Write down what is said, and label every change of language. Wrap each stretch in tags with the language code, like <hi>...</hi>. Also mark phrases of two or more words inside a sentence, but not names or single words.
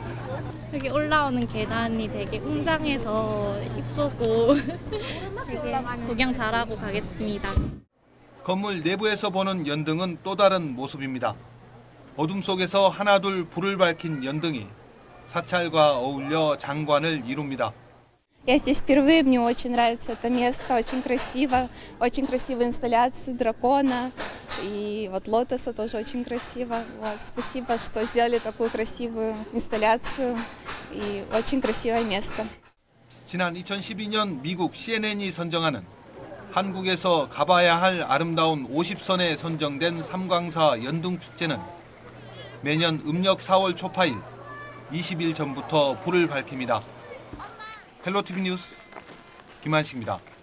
<ko>여기 올라오는 계단이 되게 웅장해서 이쁘고 되게 구경 잘하고 가겠습니다. 건물 내부에서 보는 연등은 또 다른 모습입니다. 어둠 속에서 하나둘 불을 밝힌 연등이 사찰과 어울려 장관을 이룹니다.</ko> <ru>Я здесь впервые, мне очень нравится это место, очень красивые инсталляции дракона и вот лотоса тоже очень красиво. Вот, спасибо, что сделали такую красивую инсталляцию и очень красивое место.</ru> <ko>지난 2012년 미국 CNN이 선정하는 한국에서 가봐야 할 아름다운 50선에 선정된 삼광사 연등축제는 매년 음력 4월 초파일 20일 전부터 불을 밝힙니다. 헬로티비 뉴스 김한식입니다.</ko>